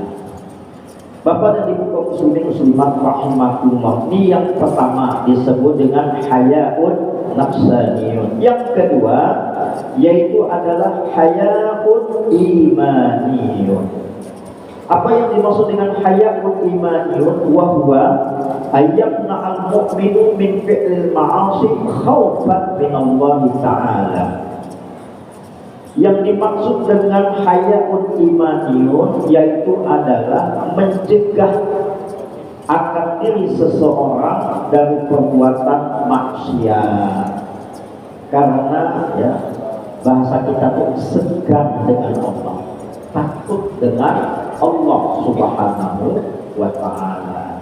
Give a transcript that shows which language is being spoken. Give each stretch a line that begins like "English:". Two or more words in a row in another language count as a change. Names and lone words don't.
Indonesian: Bapak dan Ibu kaum muslimin muslimat rahimakumullah. Ini yang pertama disebut dengan
Arabic: حياء نفساني.
Indonesian: Yang kedua yaitu adalah
Arabic: حياء إيماني.
Indonesian: Apa yang dimaksud dengan
Arabic: حياء إيماني? وهو أن يمتنع المؤمن من فعل المعاصي خوفا من الله تعالى.
Indonesian: Yang dimaksud dengan
Arabic: حياء إيماني
Indonesian: yaitu adalah mencegah akan diri seseorang dari perbuatan maksiat. Karena ya bahasa kita tuh segan dengan Allah, takut dengan Allah
Arabic: سبحانه وتعالى.